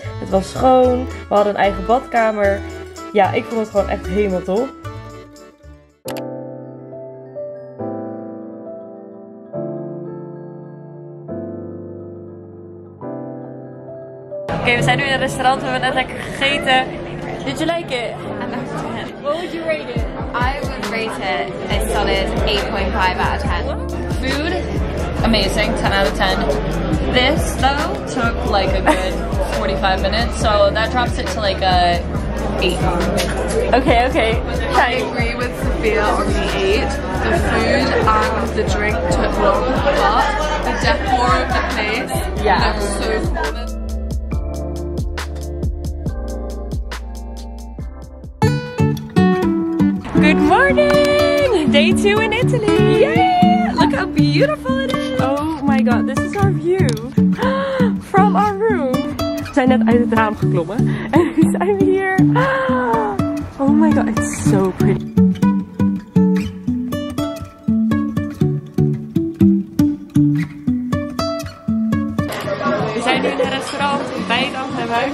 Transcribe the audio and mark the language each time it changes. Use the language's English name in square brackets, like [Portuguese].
[Dutch] Het was schoon, we hadden een eigen badkamer. Ja, ik vond het gewoon echt helemaal top. Oké, we zijn nu in een restaurant, we hebben net lekker gegeten. [English] Did you like it? I'm out of 10. What would you rate it? I would rate it a solid 8.5 out of 10. Food, amazing, 10 out of 10. This, though, took like a good 45 minutes, so that drops it to like a 8. Okay. I agree with Sophia on the 8. The food and the drink took long, but the decor of the place looks so cool. Good morning! Day 2 in Italy! Yeah! Look how beautiful it is! Oh my god, this is our view! From our room! [Dutch] We zijn net uit het raam geklommen en nu zijn we hier! [English] Oh my god, it's so pretty! [Dutch] We zijn nu in een restaurant bij het Antwerpen.